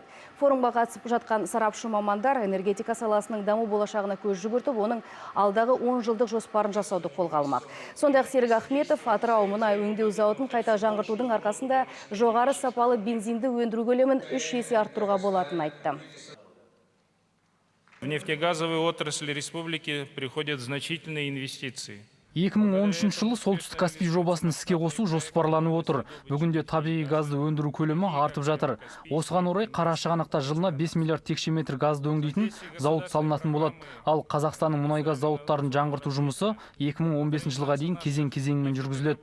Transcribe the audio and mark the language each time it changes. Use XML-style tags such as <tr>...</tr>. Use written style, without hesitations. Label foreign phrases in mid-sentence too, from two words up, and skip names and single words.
<kk>Форумға қатысып жатқан сарапшы мамандар энергетика саласының даму болашағына көз жүгіртіп, оның алдағы 10 жылдық жоспарын жасауды қолға алмақ. Сондай-ақ Серік Ахметов Атырау мұнай өңдеу зауытын қайта жаңғыртудың арқасында жоғары сапалы бензинді өндіру көлемін 3 есе арттыруға болатынын айтты.</kk> <ru>В нефтегазовой отрасли республики приходят значительные инвестиции.</ru> <kk>2013 жылы солтүстік Каспий жобасын іске қосу жоспарланып отыр. Бүгінде табиғи газды өндіру көлемі артып жатыр. Осыған орай Қарашығанақта жылына 5 миллиард текше метр газды өңдейтін зауыт салынатын болады. Ал Қазақстанның мұнай-газ зауыттарын жаңғырту жұмысы 2015 жылға дейін кезең-кезеңмен жүргізіледі.</kk>